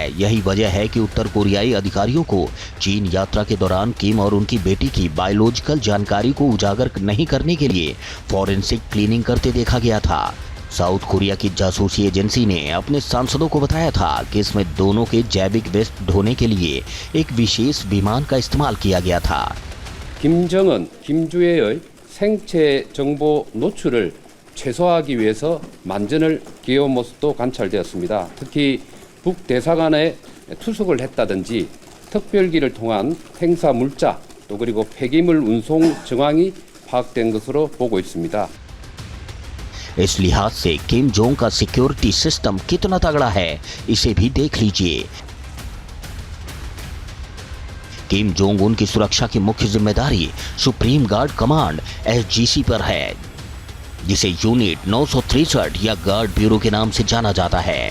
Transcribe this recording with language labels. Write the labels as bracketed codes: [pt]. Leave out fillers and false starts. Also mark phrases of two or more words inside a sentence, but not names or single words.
[hi] यही वजह है कि उत्तर कोरियाई अधिकारियों को चीन यात्रा के दौरान किम और उनकी बेटी की बायोलॉजिकल जानकारी को उजागर नहीं करने के लिए [en] forensic cleaning [hi] करते देखा गया था। साउथ कोरिया की जासूसी एजेंसी ने अपने सांसदों को बताया था कि इसमें दोनों के जैविक वेस्ट ढोने के लिए एक विशेष विमान का इस्तेमाल किया गया था। [ko] 김정은, 김주애의 생체 정보 노출을 최소화하기 위해서 만전을 기해온 모습도 관찰되었습니다. 특히 북대사관에 투숙을 했다든지 특별기를 통한 행사 물자 또 그리고 폐기물 운송 정황이 파악된 것으로 보고 있습니다. [hi] इस लिहाज से किम जोंग का [en] security system [hi] कितना तगड़ा है, इसे भी देख लीजिए। किम जोंग उन की सुरक्षा की मुख्य जिम्मेदारी सुप्रीम गार्ड कमांड SGC पर है, जिसे यूनिट 963 या गार्ड ब्यूरो के नाम से जाना जाता है।